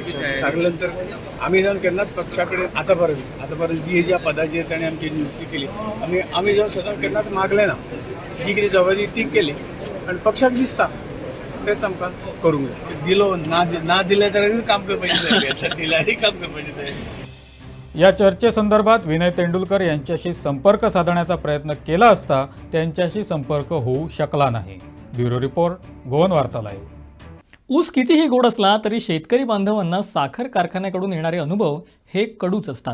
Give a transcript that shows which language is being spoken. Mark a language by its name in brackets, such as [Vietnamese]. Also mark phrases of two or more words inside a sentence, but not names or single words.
[Konkani] सांगले नंतर आमी जावन केन्नाच पक्षा कडेन आतां पर्यंत जी ज्या पदाचेर ताणें आमची नियुक्ती केली, आमी जावन सदां केन्नाच मागलें ना. जी कितें जबाबदारी ती केली आनी पक्षाक दिसता तेच आमकां करूंक जाय. दिलो ना दिलें जाल्यार काम करपाचें जाय, दिल्यारय काम करपाचें जाय. [Marathi] या चर्चेसंदर्भात विनय तेंडुलकर यांच्याशी संपर्क साधण्याचा प्रयत्न केला असता त्यांच्याशी संपर्क होऊ शकला नाही. ब्युरो रिपोर्ट, गोवन वार्ता लाईव्ह. ऊस कितीही गोड असला तरी शेतकरी बांधवांना साखर कारखान्याकडून येणारे अनुभव हे कडूच असतात.